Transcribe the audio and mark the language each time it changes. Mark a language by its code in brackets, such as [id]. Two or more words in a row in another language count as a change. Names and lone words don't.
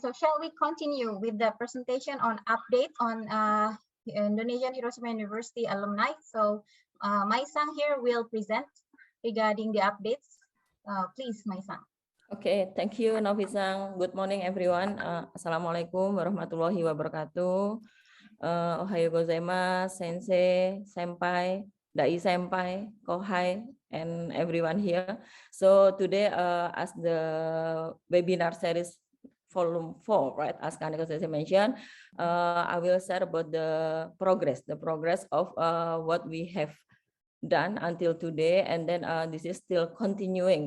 [en] So shall we continue with the presentation on update on Indonesian Hiroshima University alumni? So Mai-san here will present regarding the updates. Please, Mai-san. Okay, thank you, Novi-san. Good morning, everyone. [ar] السلام عليكم ورحمة الله وبركاته. [ja] おはようございます、先生、先輩、大先輩、後輩, [en] and everyone here. So today, as the webinar series volume 4, right, as Kaneko mentioned, I will share about the progress of what we have done until today, and then this is still continuing.